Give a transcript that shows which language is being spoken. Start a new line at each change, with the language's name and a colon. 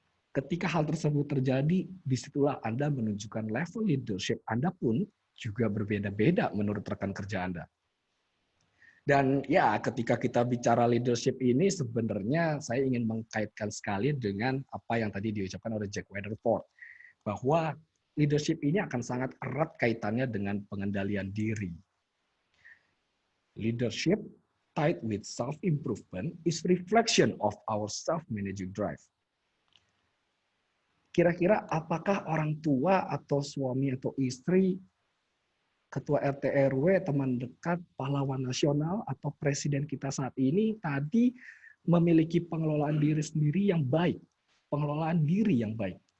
Indonesian: Ketika hal tersebut terjadi, disitulah Anda menunjukkan level leadership Anda pun juga berbeda-beda menurut rekan kerja Anda. Dan ya, ketika kita bicara leadership ini, sebenarnya saya ingin mengkaitkan sekali dengan apa yang tadi diucapkan oleh Jack Weatherford, bahwa leadership ini akan sangat erat kaitannya dengan pengendalian diri.
English: Leadership tied with self-improvement is reflection of our self-managing drive.
Indonesian: Kira-kira apakah orang tua atau suami atau istri, ketua RT RW, teman dekat, pahlawan nasional, atau presiden kita saat ini tadi memiliki pengelolaan diri sendiri yang baik, pengelolaan diri yang baik.